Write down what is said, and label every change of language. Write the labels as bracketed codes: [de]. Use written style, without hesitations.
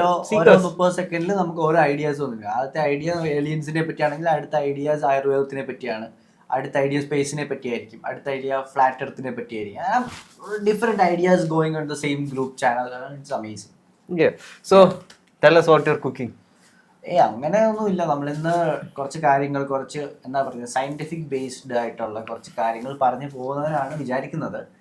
[ml] 30 സെക്കൻഡിൽ നമുക്ക് ഓരോ ഐഡിയാസ് വന്നില്ല. ആദ്യത്തെ ഐഡിയ ഏലിയൻസിനെ പറ്റിയാണെങ്കിൽ അടുത്ത ഐഡിയാസ് ആയുർവേദത്തിനെ പറ്റിയാണ്, അടുത്ത ഐഡിയ സ്പേസിനെ പറ്റിയായിരിക്കും, അടുത്ത idea flat എർത്തിനെ പറ്റിയായിരിക്കും. [en] Different ideas going on the same group channel. It's amazing. So tell us what you're cooking. [ml] അങ്ങനെയൊന്നുമില്ല. നമ്മളിന്ന് കുറച്ച് കാര്യങ്ങൾ, കുറച്ച് എന്താ പറയുക, സയന്റിഫിക് ബേസ്ഡ് ആയിട്ടുള്ള കുറച്ച് കാര്യങ്ങൾ പറഞ്ഞു പോകുന്നതിനാണ് വിചാരിക്കുന്നത്.